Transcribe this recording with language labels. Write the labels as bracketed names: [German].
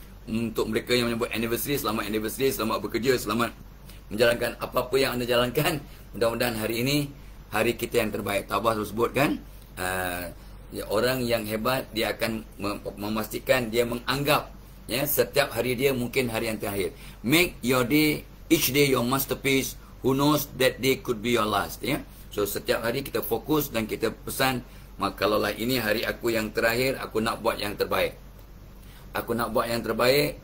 [Malay] Untuk mereka yang menyambut anniversary, selamat anniversary, selamat bekerja, selamat menjalankan apa-apa yang anda jalankan. Mudah-mudahan hari ini hari kita yang terbaik. Tabah sebut kan, orang yang hebat dia akan memastikan, dia menganggap ya setiap hari dia mungkin hari yang terakhir. [English] Make your day, each day your masterpiece. Who knows that day could be your last ya. [Malay] So setiap hari kita fokus dan kita pesan, kalaulah ini hari aku yang terakhir, aku nak buat yang terbaik. Aku nak buat yang terbaik.